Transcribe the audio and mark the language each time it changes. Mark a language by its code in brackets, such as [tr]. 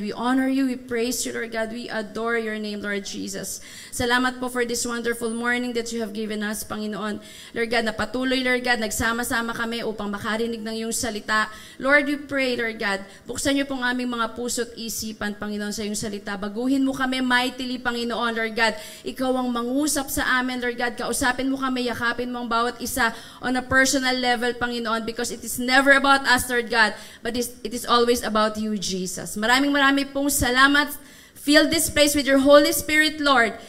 [en] We honor you, we praise you, Lord God. We adore your name, Lord Jesus. [tl] Salamat po [en] for this wonderful morning that you have given us, Panginoon. [tl] Lord God, na patuloy, Lord God, nagsama-sama kami upang makarinig ng iyong salita. [en] Lord, we pray, [tl] Lord God, buksan niyo pong aming mga puso't isipan, Panginoon, sa iyong salita. Baguhin mo kami mightily, Panginoon, Lord God. Ikaw ang mangusap sa amin, Lord God. Kausapin mo kami, yakapin mo ang bawat isa [en] on a personal level, Panginoon, because it is never about us, Lord God, but it is always about you, Jesus. [tl] Maraming pong salamat. [en] Fill this place with your Holy Spirit, Lord.